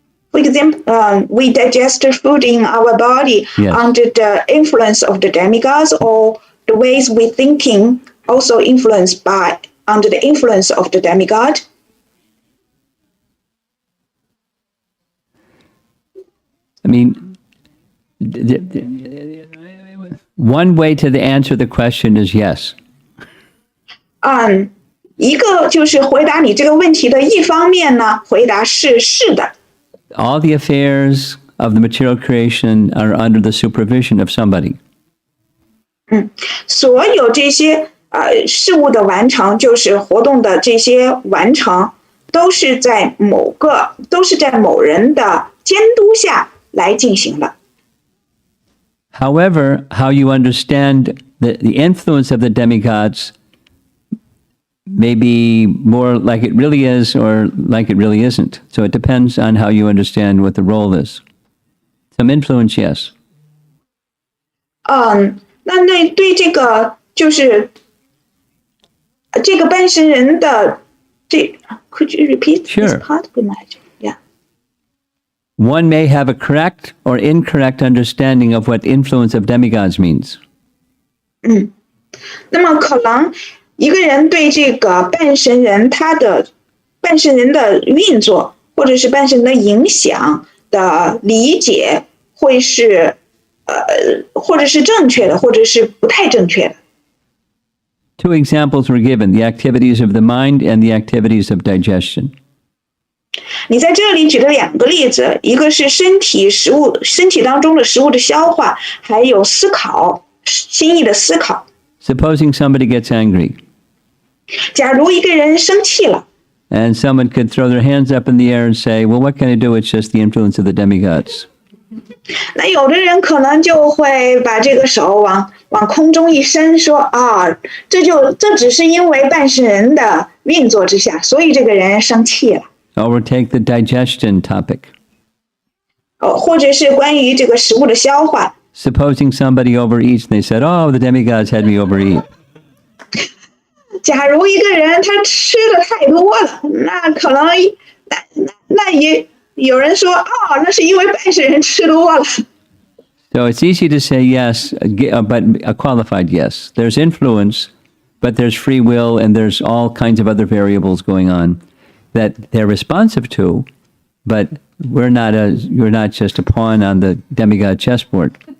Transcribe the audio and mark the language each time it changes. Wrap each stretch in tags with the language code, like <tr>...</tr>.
<en>For example, we digest food in our body under the influence of the demigods, or the ways we thinking also influenced by under the influence of the demigod. I mean, one way to answer the question is yes.</en> <zh>一个就是回答你这个问题的一方面呢，回答是的。</zh> <en>All the affairs of the material creation are under the supervision of somebody.</en> <zh>所有这些事物的完成，就是活动的这些完成，都是在某人的监督下来进行的。</zh> <en>However, how you understand the influence of the demigods may be more like it really is or like it really isn't. So it depends on how you understand what the role is. Some influence, yes.</en> <zh>那对这个就是这个半神人的</zh> <en>could you repeat this part? Yeah. One may have a correct or incorrect understanding of what influence of demigods means.</en> <zh>那么可能一个人对这个半神人半神人的运作，或者是半神人的影响的理解，会是或者是正确的，或者是不太正确的。</zh> <en>Two examples were given, the activities of the mind and the activities of digestion.</en> <zh>你在这里举了2个例子，一个是身体当中的食物的消化，还有思考，心意的思考。</zh> <en>Supposing somebody gets angry.</en> <zh>假如一个人生气了，</zh> <en>And someone could throw their hands up in the air and say, well, what can I do? It's just the influence of the demigods.</en> <zh>那有的人可能就会把这个手往空中一伸，说啊，这只是因为半神人的运作之下，所以这个人生气了。</zh> <en>Or take the digestion topic.</en> <zh>或者是关于这个食物的消化。</zh> <en>Supposing somebody overeats and they said, oh, the demigods had me overeat.</en> <zh>假如一个人他吃的太多了，那可能那也有人说，哦，那是因为半神人吃多了。</zh> <en>So it's easy to say yes, but a qualified yes. There's influence, but there's free will, and there's all kinds of other variables going on that they're responsive to, but you're not just a pawn on the demigod chessboard.</en>